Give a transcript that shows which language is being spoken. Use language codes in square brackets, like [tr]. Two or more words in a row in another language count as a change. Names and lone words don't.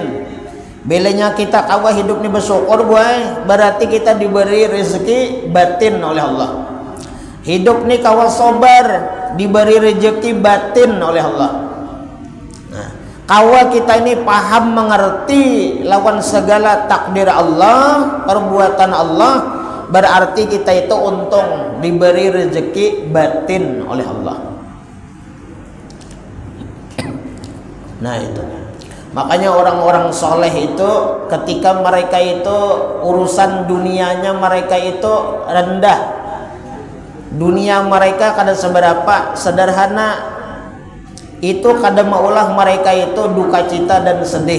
[bjn] Belanya kita kawa hidup ini bersyukur boy, berarti kita diberi rezeki batin oleh Allah. Hidup ini kawa sabar, diberi rezeki batin oleh Allah. Nah, kawa kita ini paham mengerti lawan segala takdir Allah, perbuatan Allah, berarti kita itu untung diberi rezeki batin oleh Allah. Nah itu, makanya orang-orang soleh itu ketika mereka itu urusan dunianya mereka itu rendah, dunia mereka kada seberapa, sederhana, itu kada maulah mereka itu duka cita dan sedih.